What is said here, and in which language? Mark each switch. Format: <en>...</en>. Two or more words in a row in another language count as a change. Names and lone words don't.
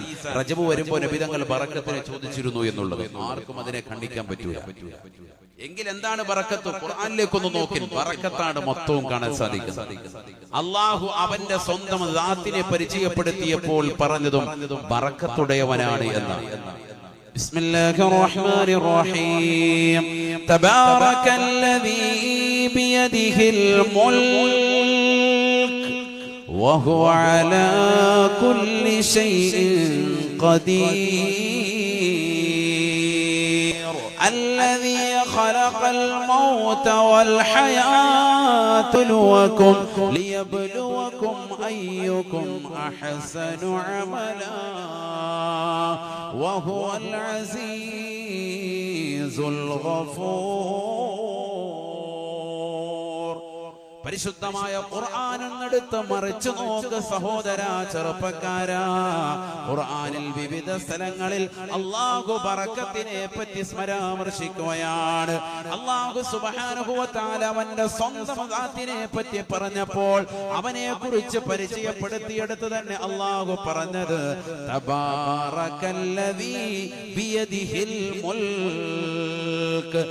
<ml>റജബ് വരുമ്പോൾ നബി തങ്ങൾ ബറക്കത്തിനെ ചോദിച്ചിരുന്നു എന്നുള്ളത്. ആർക്കും അതിനെ ഖണ്ഡിക്കാൻ പറ്റൂല. എങ്കിൽ എന്താണ് ബറക്കത്ത്? ഖുർആനിലേക്കൊന്ന് നോക്കി. ബറക്കത്താണ് മൊത്തവും കാണാൻ സാധിക്കുന്നത്. അള്ളാഹു അവന്റെ സ്വന്തം ദാത്തിനെ പരിചയപ്പെടുത്തിയപ്പോൾ പറഞ്ഞതും ബറക്കത്തുടയവനാണ് എന്നാണ്.</ml> <ar>بسم الله الرحمن الرحيم تبارك الذي بيده الملك وهو على كل شيء قدير الذي خلق الموت والحياة ليبلوكم أيكم أحسن عملا وهو العزيز الغفور.</ar> <ml>പരിശുദ്ധമായ ഖുർആൻ എടുത്ത് മറിച്ചു നോക്ക് സഹോദരാ, ചെറുപ്പക്കാരാ. ഖുർആനിൽ വിവിധ സ്ഥലങ്ങളിൽ അല്ലാഹു ബറക്കത്തിനെ പറ്റി പരാമർശിക്കുകയാണ്. അല്ലാഹു</ml> <ar>سبحانه وتعالى</ar> <ml>അവന്റെ സ്വന്തം ദാത്തിനെ പറ്റി പറഞ്ഞപ്പോൾ അവനെ കുറിച്ച് പരിചയപ്പെടുത്തിയെടുത്ത് തന്നെ അല്ലാഹു പറഞ്ഞത്</ml> <ar>تبارك الذي بيده الملك.</ar>